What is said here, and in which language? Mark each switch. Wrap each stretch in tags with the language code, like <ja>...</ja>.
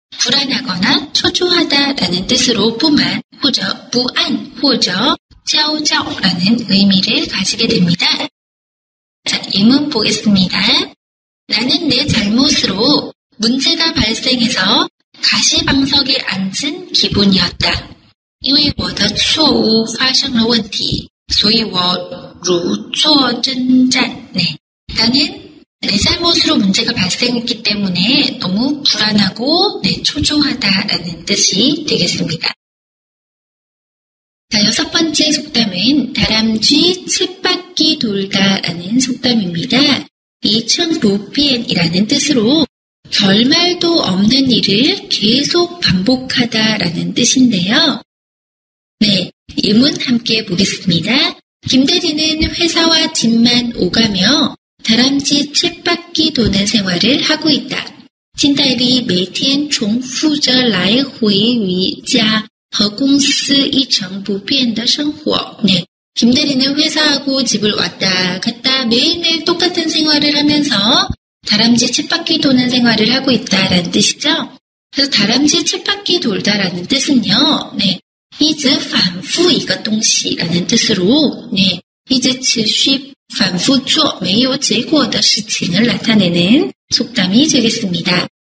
<ko>불안하거나 초조하다라는 뜻으로 부만,</ko> <zh>或者不安, 或者焦躁</zh> <ko>라는 의미를 가지게 됩니다. 자, 예문 보겠습니다. 나는 내 잘못으로 문제가 발생해서 가시방석에 앉은 기분이었다.</ko> <zh>因为我的错误发生了问题，所以我如坐针毡.</zh> <ko>네, 나는 내 잘못으로 문제가 발생했기 때문에 너무 불안하고 초조하다라는 뜻이 되겠습니다. 자, 여섯 번째 속담은 다람쥐 쳇바퀴 돌다라는 속담입니다. 이천부피엔이라는 뜻으로 결말도 없는 일을 계속 반복하다라는 뜻인데요. 네, 예문 함께 보겠습니다. 김대리는 회사와 집만 오가며 다람쥐 쳇바퀴 도는 생활을 하고 있다.</ko> <zh>金代理每天重复着来回于家和公司一成不变的生活.</zh> <ko>네, 김대리는 회사하고 집을 왔다 갔다 매일매일 똑같은 생활을 하면서 다람쥐 쳇바퀴 도는 생활을 하고 있다라는 뜻이죠. 그래서 다람쥐 쳇바퀴 돌다라는 뜻은요, 네,</ko> <zh>一直反复一个东西</zh> <ko>라는 뜻으로, 네,</ko> <zh>一直持续反复做没有结果的事情</zh> <ko>을 나타내는 속담이 되겠습니다.</ko>